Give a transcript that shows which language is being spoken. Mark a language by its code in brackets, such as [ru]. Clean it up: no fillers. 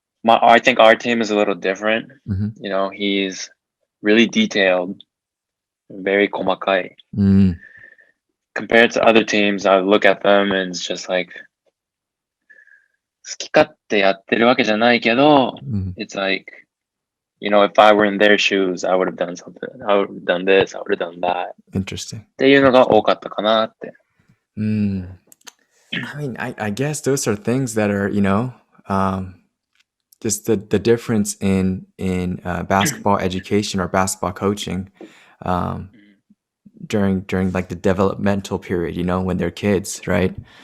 [en] I think our team is a little different. He's really detailed, very komakai. Compared to other teams, I look at them and it's just like, [ja] 好き勝手やってるわけじゃないけど, [en] it's like, if I were in their shoes, I would have done something. I would have done this. I would have done that. Interesting. [ja] っていうのが多かったかなって。 [en] I guess those are things that are, just the difference in basketball education or basketball coaching during like the developmental period, when they're kids, right?